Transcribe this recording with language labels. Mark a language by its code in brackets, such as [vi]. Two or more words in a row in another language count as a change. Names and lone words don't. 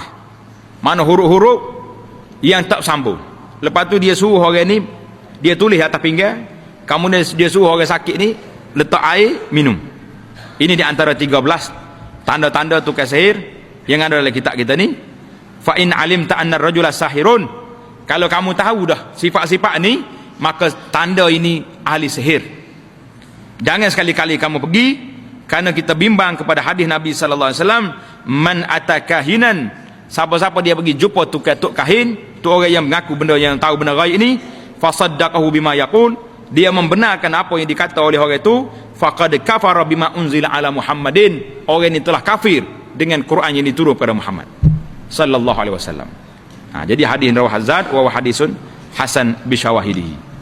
[ms] Mana huruf-huruf yang tak sambung. Lepas tu dia suruh orang ni dia tulis atas pinggan, kemudian dia suruh orang sakit ni letak air minum. Ini di antara 13 tanda-tanda tukar sihir yang ada dalam kitab kita ni. [ar] فإن علمت أن الرجل ساحر, [ms] kalau kamu tahu dah sifat-sifat ni, maka tanda ini ahli sihir. Jangan sekali-kali kamu pergi, kerana kita bimbang kepada hadis Nabi [ar] صلى الله عليه وسلم, من أتى كاهنا, [ms] siapa-siapa dia pergi jumpa tuk kahin, tu orang yang mengaku benda yang tahu benda ghaib ini, [ar] فصدقه بما يقول, [ms] dia membenarkan apa yang dikata oleh orang itu, [ar] فقد كفر بما أنزل على محمد, [ms] orang ini telah kafir dengan Quran yang diturun kepada Muhammad [ar] صلى الله عليه وسلم. [ms] Jadi hadis [ar] رواه هزاد وحديث حسن بشواهده.